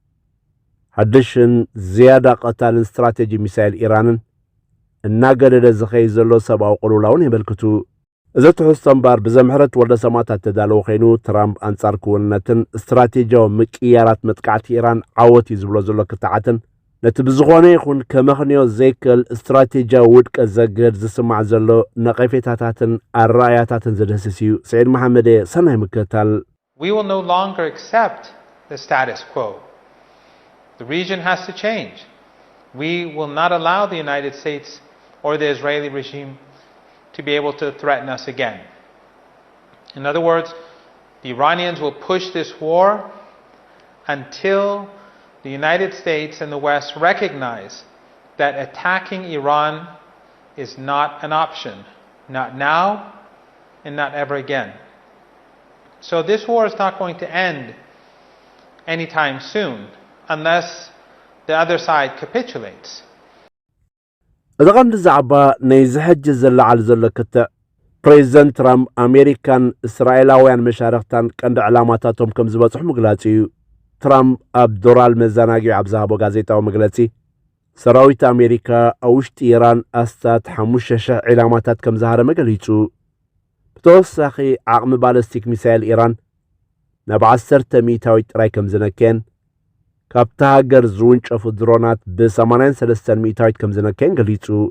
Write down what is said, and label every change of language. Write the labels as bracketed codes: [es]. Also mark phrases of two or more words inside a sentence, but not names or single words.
[ti] ሓድሽን ዝያዳ ቀታልን ስትራቴጂ ሚሳኤል ኢራንን እናገደደ ዝኸይድ ዘሎ ሰብኣዊ ቁልውላውን የመልክቱ እዚ ትሕዝቶ እምበር ብዘምሕረት ወልደ ሰማዕታት ተዳለወ ኮይኑ ትራምፕ ኣንጻር ክውንነትን ስትራቴጂያዊ ምቅያራት መጥቃዕቲ ኢራን ዓወት እዩ ዝብሎ ዘሎ ክትዓትን ነቲ ብዝኾነ ይኹን ከመኽንዮ ዘይክእል ስትራቴጂያዊ ውድቀት ዘግህድ ዝስማዕ ዘሎ ነቐፌታታትን ኣረኣያታትን ዝድህስስ እዩ ስዒድ መሓመድ ሰናይ ምክትታል [en] We will no longer accept the status quo. The region has to change. We will not allow the United States or the Israeli regime to be able to threaten us again. In other words, the Iranians will push this war until the United States and the West recognize that attacking Iran is not an option, not now and not ever again. So this war is not going to end anytime soon unless the other side capitulates. [ti] እዚ ቀንዲ ዛዕባ ናይ ዝሕጂ ዝለዓል ዘሎ ክትዕ ፕሬዚደንት ትራምፕ ኣሜሪካን እስራኤላውያን መሻርክታን ቀንዲ ዕላማታቶም ከም ዝበፅሑ ምግላፅ እዩ ትራምፕ ኣብ ዶራል መዘናግዒ ኣብ ዝሃቦ ጋዜጣዊ መግለፂ ሰራዊት ኣሜሪካ ኣብ ውሽጢ ኢራን ኣስታት 5,000 ዕላማታት ከም ዝሃረመ ገሊጹ ብተወሳኺ ዓቕሚ ባለስቲክ ሚሳኤል ኢራን ናብ 10 ሚእታዊት ጥራይ ከም ዝነክየን ካብቲ ሃገር ዝውንጨፉ ድሮናት ብ83 ሚእታዊት ከም ዝነክየን ገሊጹ